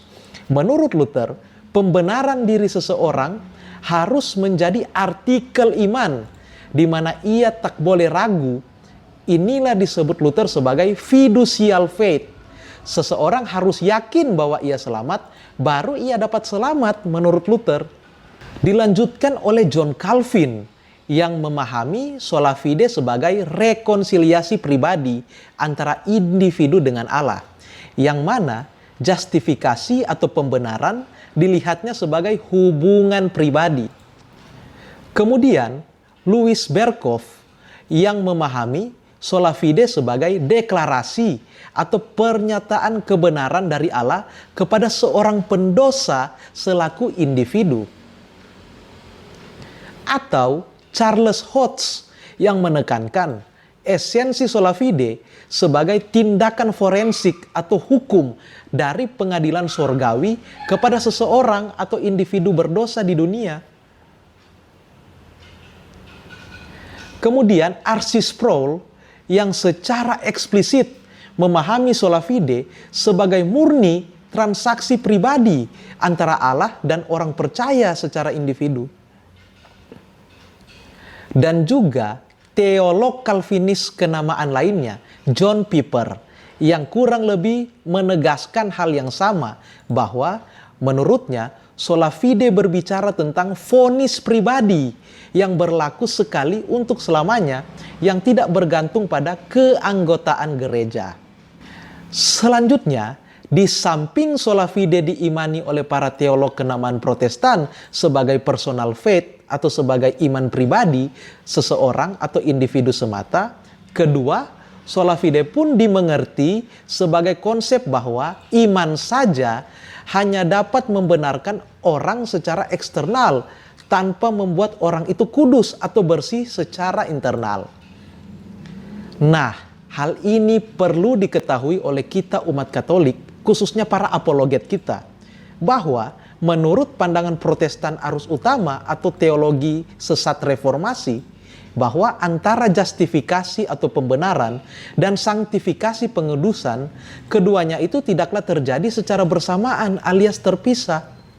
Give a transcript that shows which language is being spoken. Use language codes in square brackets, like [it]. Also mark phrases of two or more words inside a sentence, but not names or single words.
[id] Menurut Luther, pembenaran diri seseorang harus menjadi artikel iman, di mana ia tak boleh ragu. Inilah disebut Luther sebagai [en] fiducial faith. [id] Seseorang harus yakin bahwa ia selamat, baru ia dapat selamat menurut Luther. Dilanjutkan oleh John Calvin yang memahami [la] sola fide [id] sebagai rekonsiliasi pribadi antara individu dengan Allah, yang mana justifikasi atau pembenaran dilihatnya sebagai hubungan pribadi. Kemudian Louis Berkhof yang memahami [la] sola fide [id] sebagai deklarasi atau pernyataan kebenaran dari Allah kepada seorang pendosa selaku individu. Atau Charles Hodge yang menekankan esensi [la] sola fide [id] sebagai tindakan forensik atau hukum dari pengadilan sorgawi kepada seseorang atau individu berdosa di dunia. Kemudian R.C. Sproul yang secara eksplisit memahami [la] sola fide [id] sebagai murni transaksi pribadi antara Allah dan orang percaya secara individu. Dan juga teolog Calvinis kenamaan lainnya, John Piper, yang kurang lebih menegaskan hal yang sama, bahwa menurutnya [la] sola fide [id] berbicara tentang vonis pribadi yang berlaku sekali untuk selamanya, yang tidak bergantung pada keanggotaan gereja. Selanjutnya, di samping [la] sola fide [id] diimani oleh para teolog kenamaan Protestan sebagai [en] personal faith [id] atau sebagai iman pribadi seseorang atau individu semata, kedua, [la] sola fide [id] pun dimengerti sebagai konsep bahwa iman saja hanya dapat membenarkan orang secara eksternal tanpa membuat orang itu kudus atau bersih secara internal. Nah, hal ini perlu diketahui oleh kita umat Katolik, khususnya para apologet kita, bahwa menurut pandangan Protestan arus utama atau teologi sesat reformasi, bahwa antara justifikasi atau pembenaran dan sanktifikasi pengudusan, keduanya itu tidaklah terjadi secara bersamaan alias terpisah.